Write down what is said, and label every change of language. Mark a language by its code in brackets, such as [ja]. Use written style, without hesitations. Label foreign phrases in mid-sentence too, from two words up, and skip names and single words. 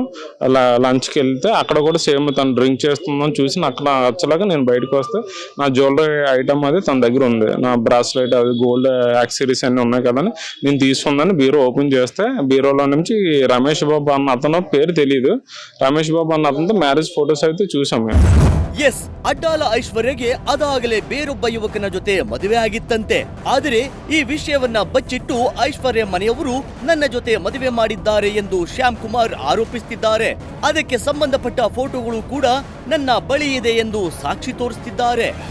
[te] అలా లంచ్కి వెళ్తే అక్కడ కూడా సేమ్ తను డ్రింక్ చేస్తుందని చూసి అక్కడ వచ్చలాగా నేను బయటకు వస్తే నా జ్యువెలరీ ఐటమ్ అది తన దగ్గర ఉంది. నా బ్రాస్లెట్ అది గోల్డ్ యాక్సెసరీస్ అన్నీ ఉన్నాయి కదని నేను తీసుకుందని బీరో ఓపెన్ చేస్తే బీరోలో నుంచి రమేష్ బాబు అన్న అతను పేరు తెలియదు. రమేష్ బాబు అన్న అతనితో మ్యారేజ్ ఫొటోస్ అయితే చూసాం మేము. [kn] ಎಸ್, ಅಡ್ಡಾಲ ಐಶ್ವರ್ಯಗೆ ಅದಾಗಲೇ ಬೇರೊಬ್ಬ ಯುವಕನ ಜೊತೆ ಮದುವೆ ಆಗಿತ್ತಂತೆ. ಆದರೆ ಈ ವಿಷಯವನ್ನ ಬಚ್ಚಿಟ್ಟು ಐಶ್ವರ್ಯ ಮನೆಯವರು ನನ್ನ ಜೊತೆ ಮದುವೆ ಮಾಡಿದ್ದಾರೆ ಎಂದು ಶ್ಯಾಮ್ ಕುಮಾರ್ ಆರೋಪಿಸುತ್ತಿದ್ದಾರೆ. ಅದಕ್ಕೆ ಸಂಬಂಧಪಟ್ಟ ಫೋಟೋಗಳು ಕೂಡ ನನ್ನ ಬಳಿ ಇದೆ ಎಂದು ಸಾಕ್ಷಿ ತೋರಿಸುತ್ತಿದ್ದಾರೆ.